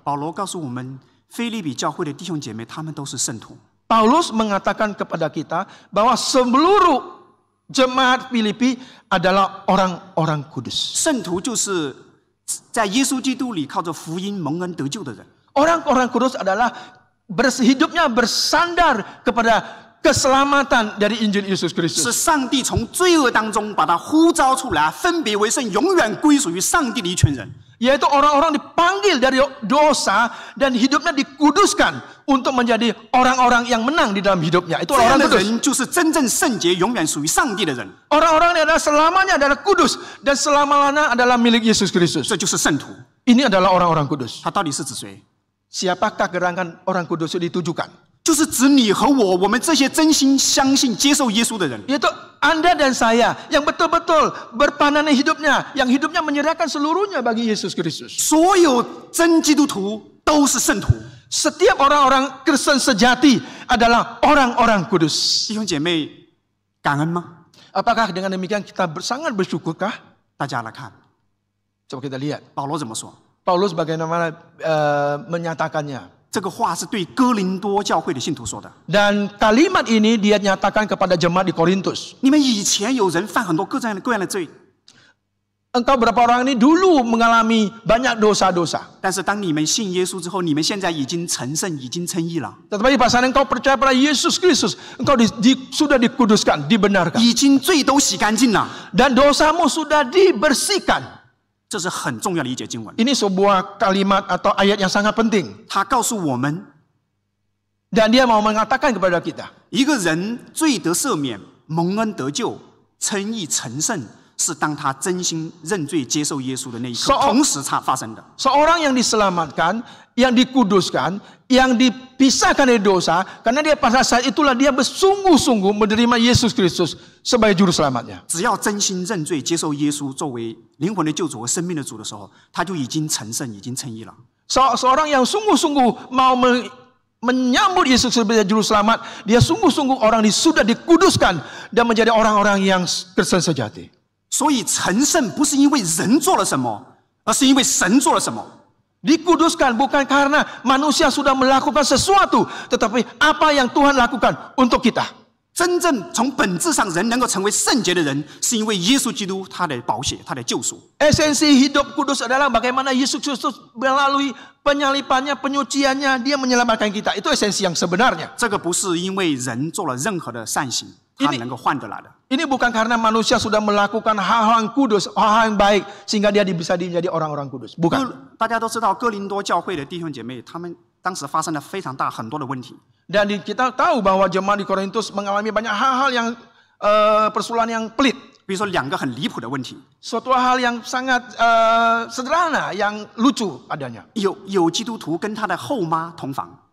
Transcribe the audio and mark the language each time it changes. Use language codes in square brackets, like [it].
[zh] 保罗告诉我们，腓立比教会的弟兄姐妹，他们都是圣徒。 [id] Paulus mengatakan kepada kita bahwa seluruh jemaat Filipi adalah orang-orang kudus. [zh] 圣徒就是在耶稣基督里靠着福音蒙恩得救的人。 [id] Orang-orang kudus adalah hidupnya bersandar kepada keselamatan dari Injil Yesus [zh] 是 [id] Kristus. [zh] 上帝从罪恶当中把他呼召出来，分别为圣，永远归属于上帝的一群人。 [id] Yaitu orang-orang dipanggil dari dosa dan hidupnya dikuduskan untuk menjadi orang-orang yang menang di dalam hidupnya. Itu [zh] 这样的 [id] kudus. [zh] 人就是真正圣洁、永远属于上帝的人。 [id] Orang-orang ini adalah selamanya adalah kudus dan selama-lamanya adalah milik Yesus Kristus. [zh] 这就是圣徒。 [id] Ini adalah orang-orang kudus. [zh] 他到底是指谁？ [id] Siapakah gerangan orang kudus itu ditujukan? [zh] 就是指你和我，我们这些真心相信、接受耶稣的人。 [id] Yaitu Anda dan saya yang betul-betul berpananan hidupnya, yang hidupnya menyerahkan seluruhnya bagi Yesus Kristus. [zh] 所有真基督徒都是圣徒。 [id] Setiap orang-orang Kristen sejati adalah orang-orang kudus. [zh] 弟兄姐妹，感恩吗？ [id] Apakah dengan demikian kita sangat bersyukurkah? [zh] 大家来看， [id] Coba kita lihat [zh] 保罗怎么说？ [id] Paulus bagaimana menyatakannya. [zh] 这个话是对哥林多教会的信徒说的。 [id] Dan kalimat ini dia nyatakan kepada jemaat di Korintus. [zh] 你们以前有人犯很多各样的罪， [id] Engkau berapa orang ini dulu mengalami banyak dosa-dosa. [zh] 但是当你们信耶稣之后，你们现在已经成圣，已经称义了， [id] Tetapi pada saat engkau percaya pada Yesus Kristus, engkau sudah dikuduskan, dibenarkan. [zh] 已经罪都洗干净了。 [id] Dan dosamu sudah dibersihkan. [zh] 这是很重要的一节经文。 [id] Ini sebuah kalimat atau ayat yang sangat penting. [zh] 他告诉我们， [id] Dan dia mau mengatakan kepada kita. [zh] 一个人罪得赦免、蒙恩得救、称义成圣，是当他真心认罪接受耶稣的那一刻，同时发生的。 [id] Seorang yang diselamatkan, yang dikuduskan, yang dipisahkan dari dosa, karena dia pada saat itulah dia bersungguh-sungguh menerima Yesus Kristus sebagai juru selamatnya. [zh] 只要真心认罪接受耶稣作为灵魂的救主和生命的主的时候，他就已经成圣，已经称义了。 [id] Seorang yang sungguh-sungguh mau menyambut Yesus sebagai juru selamat, dia sungguh-sungguh orang sudah dikuduskan dan menjadi orang-orang yang Kristen sejati. [zh] 所以成圣不是因为人做了什么，而是因为神做了什么。 [id] Dikuduskan bukan karena manusia sudah melakukan sesuatu, tetapi apa yang Tuhan lakukan untuk kita. [zh] 真正从本质上人能够成为圣洁的人，是因为耶稣基督他的宝血，他的救赎。 [id] Esensi hidup kudus adalah bagaimana Yesus Kristus melalui penyalipannya, penyuciannya, dia menyelamatkan kita. Itu esensi yang sebenarnya. [zh] 这个不是因为人做了任何的善行，他能够换得来的。 [id] Ini bukan karena manusia sudah melakukan hal-hal yang kudus, hal-hal yang baik, sehingga dia bisa menjadi orang-orang kudus. Bukan. [zh] 大家都知道，哥林多教会的弟兄姐妹，他们当时发生了非常大很多的问题。 [id] Dan kita tahu bahwa jemaat di Korintus mengalami banyak hal-hal yang persoalan yang pelit. [zh] 比如说两个很离谱的问题， [id] Suatu hal yang sangat sederhana, yang lucu adanya. [zh] 有基督徒跟他的后妈同房，